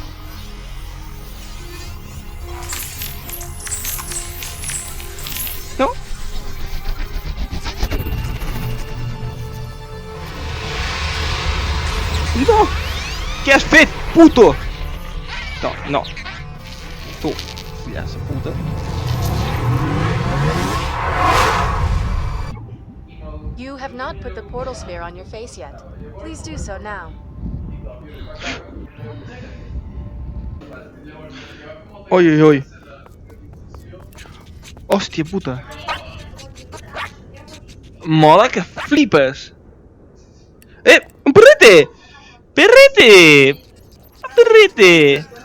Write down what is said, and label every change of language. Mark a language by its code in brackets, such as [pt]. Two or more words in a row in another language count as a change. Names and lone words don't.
[ca] No? No! Què has fet, puto? No. Tu, fillaça puta. [en] You have not put the portal sphere on your face yet. Please do so now. [ca] Oi. Hòstia puta. Mola que flipes. [es] Un perrete! Perrete!